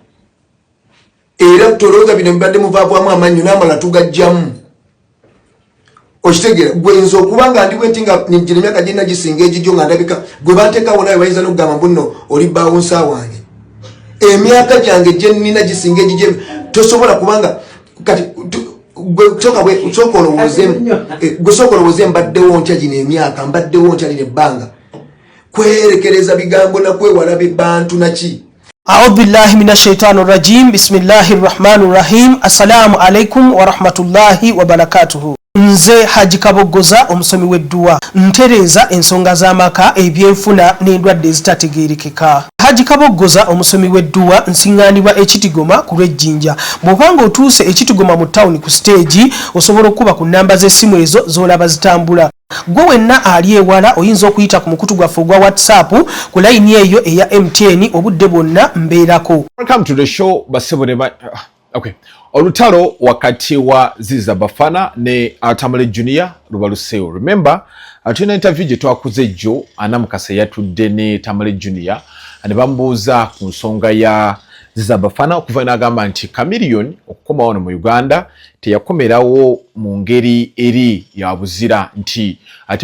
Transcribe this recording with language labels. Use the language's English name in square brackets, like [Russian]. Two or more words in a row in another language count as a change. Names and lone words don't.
[Ganda] era tolowooza bino mbadde muvaavwamu Amanyo n'amala tugajjamu okitegeera gwe nze okuba nga ndi bwenti nga nijjira emyaka gye nagisinga egijjo nga ndabika gwe bateekawo nawe bayinza n'okugamba mbu nno oli baawunsa wange emyaka gyange gye nnina gisinga egijjo tosobola kubanga kati sooka olowooze mbaddewo ntya gino emyaka mbaddewo ntya lino ebbanga kwerekereza bigambo nakwewala bantu naki. [Arabic] أعوذ بالله من الشيطان الرجيم بسم الله الرحمن الرحيم السلام عليكم ورحمة الله وبركاته. [Ganda] Nze Haji Kabogoza omusomi w'edduwa ntereza ensonga z'amaka ebyenfuna n'endwadde ezitategeerekeka. Haji Kabogoza omusomi w'edduwa nsiŋŋaanibwa ekitigoma ku lw'ejjinja. Bw'obanga otuuse ekitigoma mu ttawuni ku siteegi osobola okuba ku nnamba z'essimu ezo z'olaba zitambula. Gwe wenna ali ewala oyinza okuyita ku mukutu gwaffe ogwa WhatsApp ku layini eyo eya MTN obudde bwonna mbeerako. [English] Welcome to the show okay. [Ganda] Olutalo wakati wa Ziza Bafana ne Tamale Junior lubaluseo. Remember, tulina interview gye twakoze jjo anamukase yatudde ne Tamale Junior ne bambuuza ku nsonga ya Ziza Bafana okuva n'agamba nti Chameleon okukoma wano mu Uganda teyakomerawo mu ngeri eri ya buzira nti ati